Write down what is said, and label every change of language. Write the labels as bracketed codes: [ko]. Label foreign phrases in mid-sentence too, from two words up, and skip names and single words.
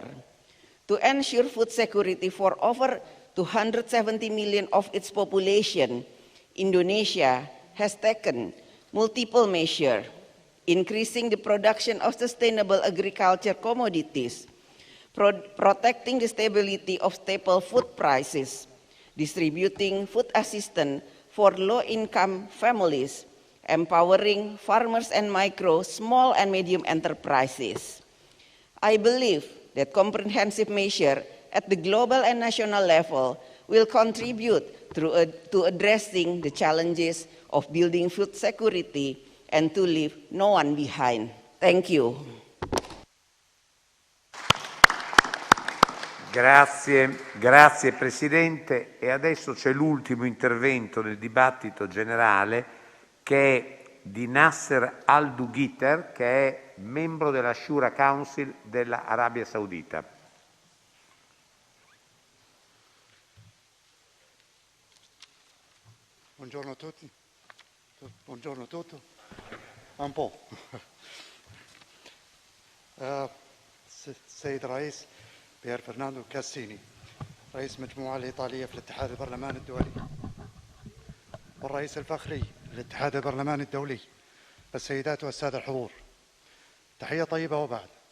[en] To ensure food security for over 270 million of its population, Indonesia has taken multiple measures, increasing the production of sustainable agriculture commodities, protecting the stability of staple food prices, distributing food assistance for low-income families, empowering farmers and micro, small, and medium enterprises. I believe that comprehensive measures at the global and national level will contribute to addressing the challenges of building food security and to leave no one behind. Thank you. [it] Grazie Presidente. E adesso c'è l'ultimo intervento nel dibattito generale, che è di Nasser Al-Dughiter, che è membro della Shura Council dell'Arabia Saudita. Buongiorno a tutti. Buongiorno a tutti. Un po'. [ar] السيد رئيس بير فرناندو كاسيني، رئيس مجموعة الإيطالية في الاتحاد البرلماني الدولي، والرئيس الفخري للاتحاد البرلماني الدولي، السيدات والسادة الحضور، تحية طيبة وبعد.